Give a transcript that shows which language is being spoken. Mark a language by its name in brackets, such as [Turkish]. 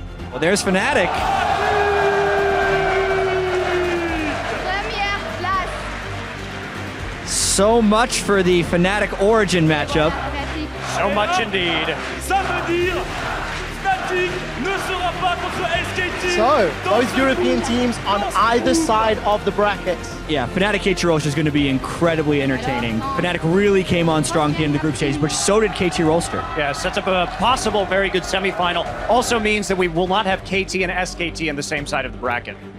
[English] Well, there's Fnatic. [French] Première place. [English] So much for the Fnatic Origin matchup. So much indeed. [French] Ça veut dire Fnatic ne sera pas contre SKT. [English] So, both European teams on either side of the bracket. Yeah, Fnatic KT Rolster is going to be incredibly entertaining. Fnatic really came on strong at the end of the group stage, but so did KT Rolster. Yeah, sets up a possible very good semifinal. Also means that we will not have KT and SKT on the same side of the bracket.